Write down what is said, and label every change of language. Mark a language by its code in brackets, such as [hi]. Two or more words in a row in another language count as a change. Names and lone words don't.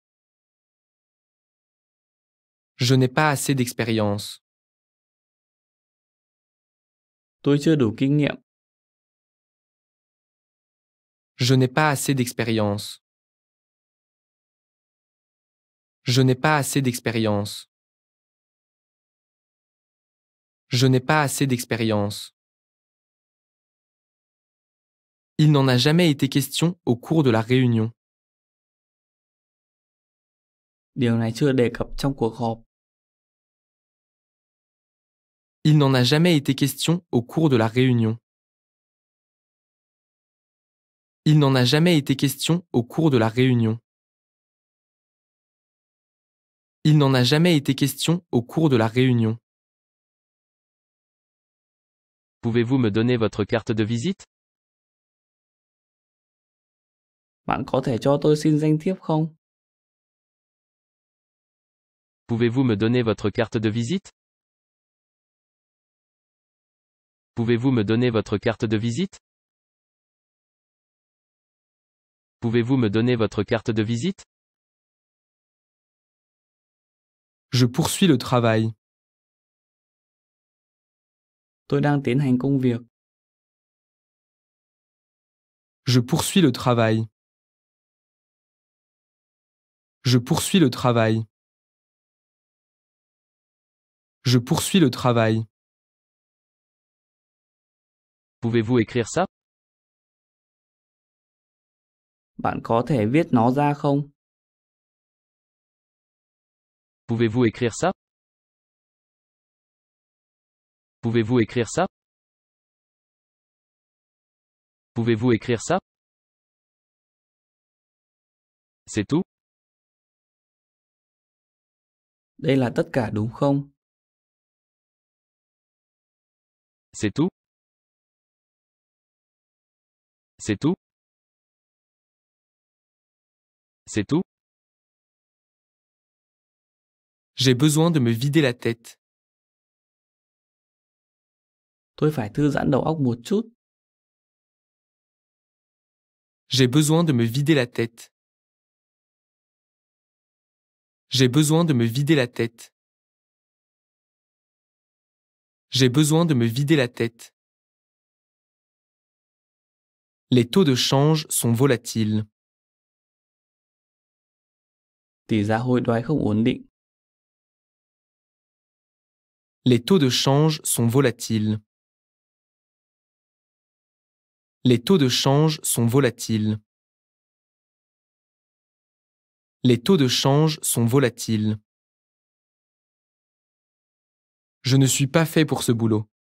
[fr] Je n'ai pas assez d'expérience. [vi] Tôi chưa đủ kinh nghiệm. [fr] Je n'ai pas assez d'expérience. Je n'ai pas assez d'expérience. Je n'ai pas assez d'expérience. Il n'en a jamais été question au cours de la réunion. [vi] Điều này chưa đề cập trong cuộc họp. [fr] Il n'en a jamais été question au cours de la réunion. Il n'en a jamais été question au cours de la réunion. Il n'en a jamais été question au cours de la réunion. Pouvez-vous me donner votre carte de visite? [vi] Bạn có thể cho tôi xin danh thiếp không? [fr] Pouvez-vous me donner votre carte de visite? Pouvez-vous me donner votre carte de visite? Pouvez-vous me donner votre carte de visite? Je poursuis le travail. [vi] Tôi đang tiến hành công việc. [fr] Je poursuis le travail. Je poursuis le travail. Je poursuis le travail. Pouvez-vous écrire ça? [vi] Bạn có thể viết nó ra không? [fr] Pouvez-vous écrire ça? Pouvez-vous écrire ça? Pouvez-vous écrire ça? C'est tout? [vi] Đây là tất cả đúng không? [fr] C'est tout? C'est tout? C'est tout? J'ai besoin de me vider la tête. [vi] Tôi phải thư giãn đầu óc một chút. [fr] J'ai besoin de me vider la tête. J'ai besoin de me vider la tête. J'ai besoin de me vider la tête. Les taux de change sont volatiles. [vi] Tỷ giá hối đoái không ổn định. [fr] Les taux de change sont volatiles. Les taux de change sont volatiles. Les taux de change sont volatiles. Je ne suis pas fait pour ce boulot.